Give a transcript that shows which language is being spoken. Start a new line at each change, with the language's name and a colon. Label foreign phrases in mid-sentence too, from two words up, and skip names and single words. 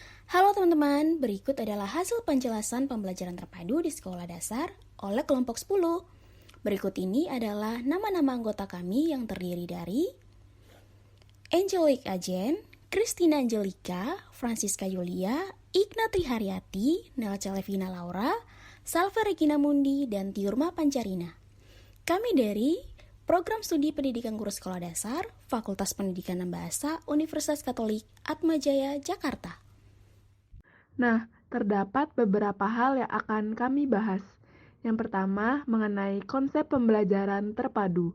Indonesian: Halo teman-teman, berikut adalah hasil penjelasan pembelajaran terpadu di sekolah dasar oleh kelompok 10. Berikut ini adalah nama-nama anggota kami yang terdiri dari Angelique Ajen, Christina Angelika, Francisca Yulia, Ignatri Haryati, Nelca Levina Laura, Salva Regina Mundi, dan Tiurma Pancarina. Kami dari Program Studi Pendidikan Guru Sekolah Dasar, Fakultas Pendidikan dan Bahasa, Universitas Katolik, Atmajaya, Jakarta. Nah, terdapat beberapa hal yang akan kami bahas. Yang pertama, mengenai konsep pembelajaran terpadu.